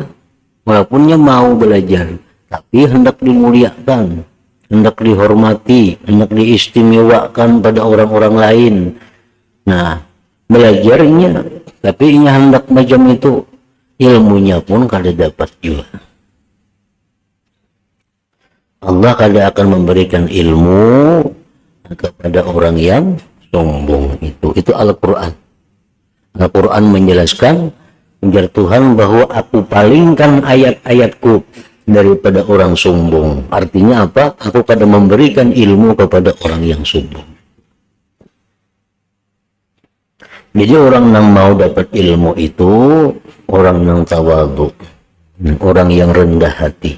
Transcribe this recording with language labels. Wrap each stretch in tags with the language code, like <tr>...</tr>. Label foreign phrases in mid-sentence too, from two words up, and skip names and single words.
<id>Walaupun dia mau belajar, tapi hendak dimuliakan, hendak dihormati, hendak diistimewakan pada orang-orang lain.</id> <bjn>Nah, belajarnya, tapi ini hendak macam itu, ilmunya pun kada dapat juga. Allah kada akan memberikan ilmu kepada orang yang sombong itu. Itu Al-Quran. Al-Quran menjelaskan, ujar Tuhan bahwa aku palingkan ayat-ayatku daripada orang sombong.</bjn> <id>Artinya apa?</id> <bjn>Aku kada memberikan ilmu kepada orang yang sombong. Jadi orang yang mau dapat ilmu itu orang yang tawadhu, orang yang rendah hati.</bjn>